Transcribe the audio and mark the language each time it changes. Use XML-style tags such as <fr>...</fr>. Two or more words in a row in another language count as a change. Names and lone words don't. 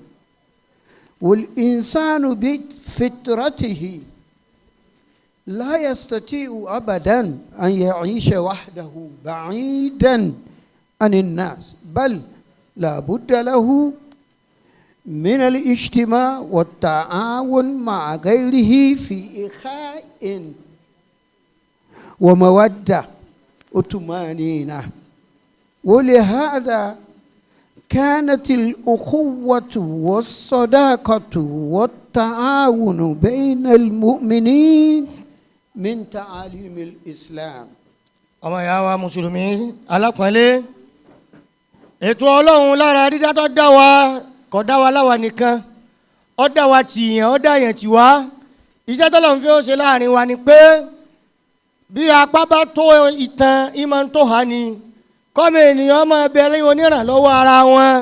<ar>والإنسان بفطرته لا يستطيع أبدا أن يعيش وحده بعيدا عن الناس، بل لا بد له من الاجتماع والتعاون مع غيره في إخاء ومودة وطمأنينة. ولهذا كانت الأخوة والصداقة والتعاون بين المؤمنين من تعاليم الإسلام.</ar> <yo>ọmọ ìyá wa mùsùlùmí alápọ̀nlé, ètò ọlọ́run lára dídá tó dá wa kò dá wa láwa nìkan, ó dá wa tìyàn, ó dá yẹn tì wá. Iṣẹ́ tọ́lọ́run fi ó ṣe láàrin wa ni pé bí apá bá tó ìtàn ìmọ̀ tó hà ní kọ́mọ ènìyàn máa bẹ lẹ́yìn onírànlọ́wọ́ ara wọn.</yo>